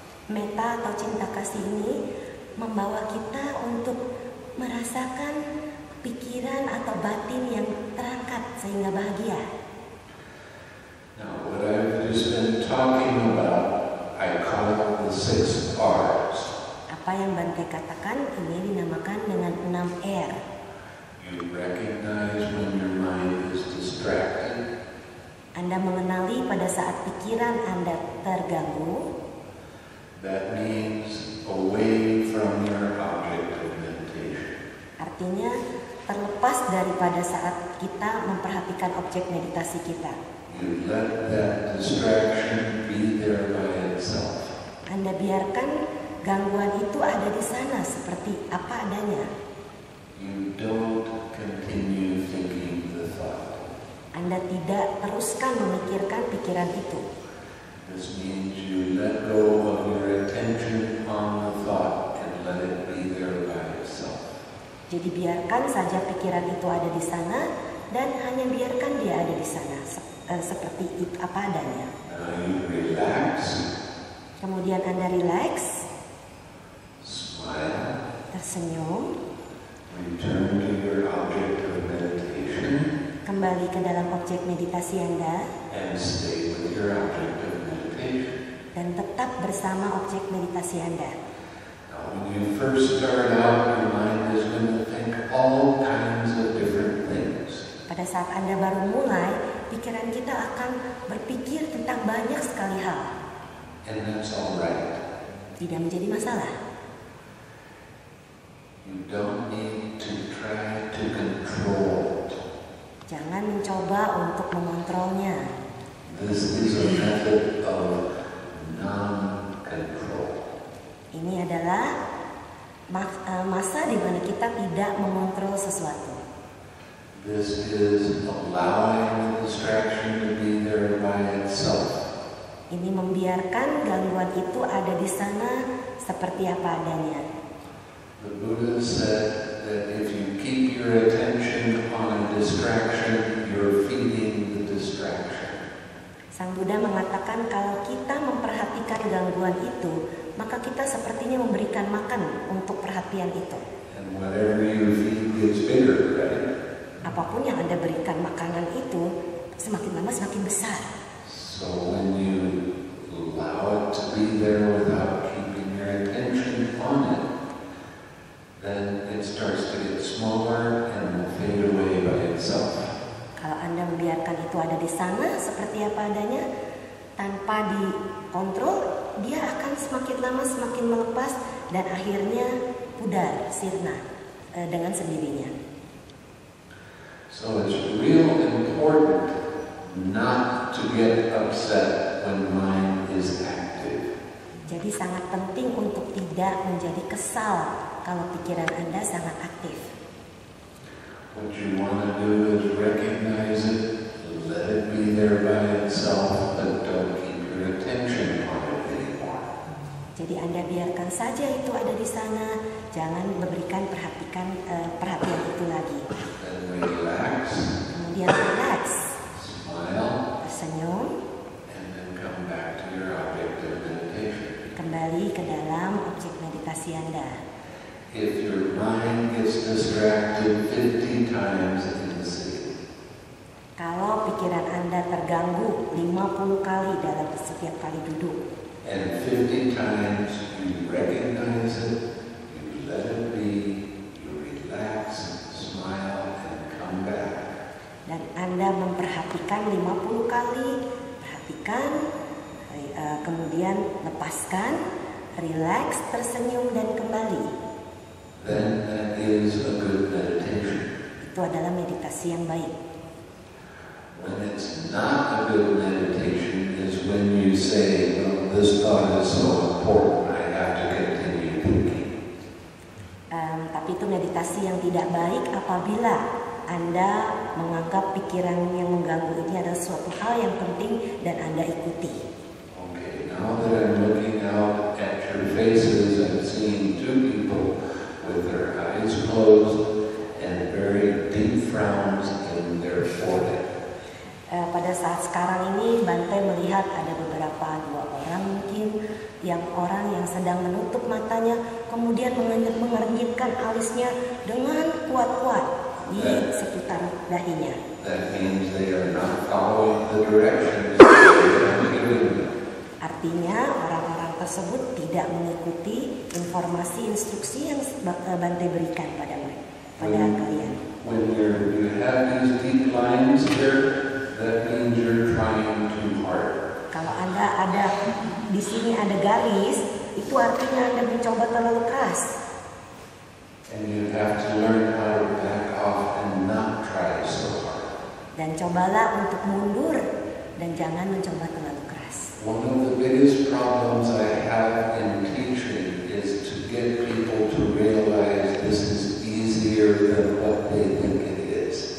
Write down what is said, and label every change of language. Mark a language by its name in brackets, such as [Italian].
[Indonesian] Metta atau cinta kasih ini membawa kita untuk merasakan pikiran atau batin yang terangkat sehingga bahagia. [English] Now, what I've just been talking about, I call it the 6 R's. [Indonesian] Apa yang Bante katakan ini dinamakan dengan 6 R. [English] You recognize when your mind is distracted. [Indonesian] Anda mengenali pada saat pikiran Anda terganggu. [English] That means away from your object of meditation. [Indonesian] Artinya terlepas daripada saat kita memperhatikan objek meditasi kita. [English] You let that distraction be there by itself. [Indonesian] Anda biarkan gangguan itu ada di sana seperti apa adanya. [English] You don't continue thinking the thought. [Indonesian] Anda tidak teruskan memikirkan pikiran itu. [English] This means you let go of your attention on the thought and let it be there by itself. [Indonesian] Jadi biarkan saja pikiran itu ada di sana dan hanya biarkan dia ada di sana seperti itu apa adanya. [English] Now you relax. [Indonesian] Kemudian Anda rileks, [English] Smile. [Indonesian] tersenyum, [English] Return to your object of meditation [Indonesian] kembali ke dalam objek meditasi Anda [English] and stay with your object of meditation. [Indonesian] dan tetap bersama objek meditasi Anda. [English] Now, when you first start out, your mind is going to think all kinds of different things. [Indonesian] Pada saat Anda baru mulai, pikiran kita akan berpikir tentang banyak sekali hal. [English] And that's all right. [Indonesian] Tidak menjadi masalah. [English] You don't need to try to control it. [Indonesian] Jangan mencoba untuk mengontrolnya. [English] This is a method of non-control. [Indonesian] Ini adalah masa di mana kita tidak mengontrol sesuatu. [English] This is allowing the distraction to be there by itself. [Indonesian] Ini membiarkan gangguan itu ada di sana seperti apa adanya. [English] The Buddha said that if you keep your attention on a distraction, you're feeding the distraction. [Indonesian] Sang Buddha mengatakan kalau kita memperhatikan gangguan itu, maka kita sepertinya memberikan makan untuk perhatian itu. [English] And whatever you feed gets bigger, right? [Indonesian] Apapun yang Anda berikan makanan itu, semakin lama semakin besar. [English] So when you allow it to be there without keeping your attention on it, then it starts to get smaller and will fade away by itself. [Indonesian] Kalau Anda membiarkan itu ada di sana seperti apa adanya, tanpa dikontrol, dia akan semakin lama semakin melepas dan akhirnya pudar, sirna dengan sendirinya. [English] So it's real important not to get upset when mind is active. [Indonesian] Jadi sangat penting untuk tidak menjadi kesal kalau pikiran Anda sangat aktif. [English] What you want to do is recognize it, let it be there by itself, but don't keep your attention on it anymore. [Indonesian] Jadi Anda biarkan saja itu ada di sana, jangan memberikan perhatian itu lagi. [English] Then relax, [Indonesian] Kemudian relax, [English] smile, [Indonesian] tersenyum, [English] and then come back to your object of meditation. [Indonesian] kembali ke dalam objek meditasi Anda. [English] If your mind gets distracted 50 times in the sitting, [Indonesian] Kalau pikiran Anda terganggu 50 kali dalam setiap kali duduk, [English] and 50 times you recognize it, you let it be, you relax, smile, and come back. [Indonesian] dan Anda memperhatikan 50 kali, perhatikan, kemudian lepaskan, relax, tersenyum, dan kembali. [English] Then that is a good meditation. [Indonesian] Itu adalah meditasi yang baik. [English] When it's not a good meditation is when you say, well, this thought is so important, I have to continue thinking. [Indonesian] Tapi itu meditasi yang tidak baik apabila Anda menganggap pikiran yang mengganggu ini adalah suatu hal yang penting dan Anda ikuti. [English] Okay, now that I'm looking out at your faces, I'm seeing two people with their eyes closed and very deep frowns in their forehead. [Indonesian] Pada saat sekarang ini Bante melihat ada dua orang mungkin orang yang sedang menutup matanya, kemudian mengernyitkan alisnya dengan kuat-kuat di sekitar dahinya. [English] That means they are not following the directions that I'm giving them. [Indonesian] Artinya orang-orang tersebut tidak mengikuti informasi instruksi yang Bante berikan pada mereka. pada kalian. [English] When you have these deep lines here, that means you're trying too hard. [Indonesian] Kalau Anda ada di sini ada garis, itu artinya Anda mencoba terlalu keras. [English] And you have to learn how to back off and not try so hard. [Indonesian] Dan cobalah untuk mundur dan jangan mencoba terlalu keras. [English] One of the biggest problems I have in teaching is to get people to realize this is easier than what they think it is.